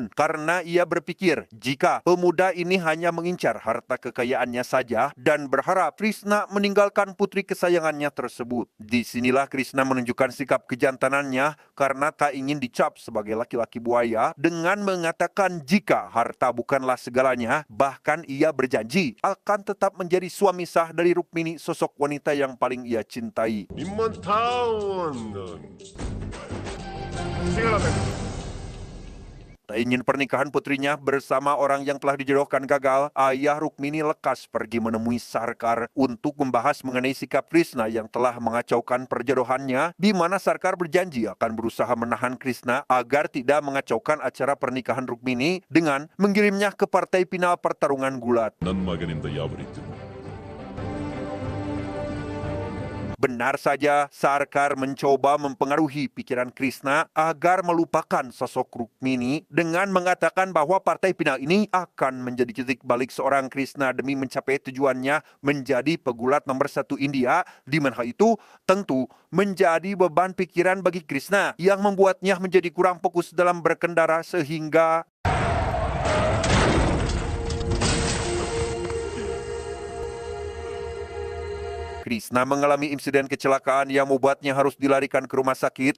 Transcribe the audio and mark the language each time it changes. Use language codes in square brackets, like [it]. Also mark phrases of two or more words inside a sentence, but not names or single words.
[id] Karena ia berpikir jika pemuda ini hanya mengincar harta kekayaannya saja dan berharap Krishna meninggalkan putri kesayangannya tersebut. Disinilah Krishna menunjukkan sikap kejantanannya karena tak ingin dicap sebagai laki-laki buaya dengan mengatakan jika harta bukanlah segalanya, bahkan ia berjanji akan tetap menjadi suami sah dari Rukmini, sosok wanita yang paling ia cintai. [kn] ನಿಮ್ಮಂಥ ಒಂದು ಸಿಗಲ್ಲ [id] Tak ingin pernikahan putrinya bersama orang yang telah dijodohkan gagal, ayah Rukmini lekas pergi menemui Sarkar untuk membahas mengenai sikap Krishna yang telah mengacaukan perjodohannya, di mana Sarkar berjanji akan berusaha menahan Krishna agar tidak mengacaukan acara pernikahan Rukmini dengan mengirimnya ke partai final pertarungan gulat. [kn] ನನ್ನ ಮಗನಿಂದ ಯಾವ ರೀತಿ [id] Benar saja, Sarkar mencoba mempengaruhi pikiran Krishna agar melupakan sosok Rukmini dengan mengatakan bahwa partai final ini akan menjadi titik balik seorang Krishna demi mencapai tujuannya menjadi pegulat nomor 1 India, di mana hal itu tentu menjadi beban pikiran bagi Krishna yang membuatnya menjadi kurang fokus dalam berkendara sehingga Krishna mengalami insiden kecelakaan yang membuatnya harus dilarikan ke rumah sakit.